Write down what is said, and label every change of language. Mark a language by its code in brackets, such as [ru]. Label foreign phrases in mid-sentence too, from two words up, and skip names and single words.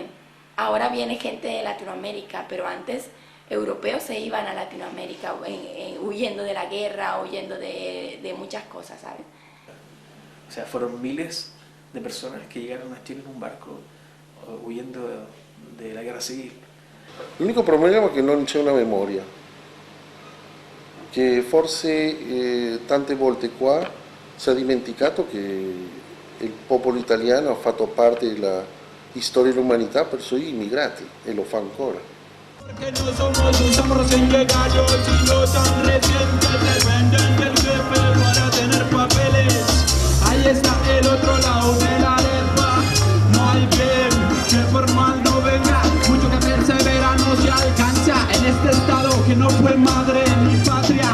[es] Ahora viene gente de Latinoamérica, pero antes europeos se iban a Latinoamérica huyendo de la guerra, huyendo de muchas cosas, ¿sabes? O sea, fueron miles de personas que llegaron a Chile en un barco huyendo de la guerra civil. [it] L'unico problema è che non c'è una memoria, che forse tante volte qua si è dimenticato che il popolo italiano ha fatto parte della storia dell'umanità per i suoi immigrati e lo fa ancora. [es] Porque no somos recién llegados y no tan recientes, dependen del jefe para tener papeles. Ahí está el otro lado de la arepa, no hay bien que por mal no venga, mucho que persevera no se alcanza en este estado que no fue madre ni patria.